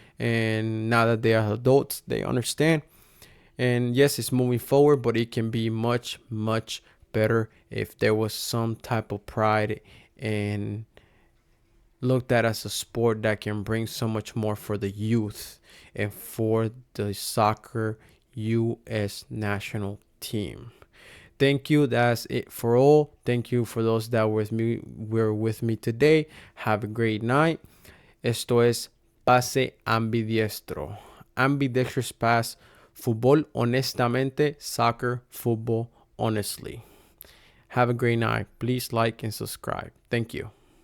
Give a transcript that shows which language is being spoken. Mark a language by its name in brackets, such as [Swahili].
[English] And now that they are adults, they understand. And yes, it's moving forward, but it can be much, much better if there was some type of pride and looked at as a sport that can bring so much more for the youth and for the soccer US national team. Thank you. That's it for all. Thank you for those that were with me today. Have a great night. [Spanish] Esto es Pase Ambidiestro. [English] Ambidextrous pass. [Spanish] Fútbol honestamente. [English] Soccer football honestly. Have a great night. Please like and subscribe. Thank you.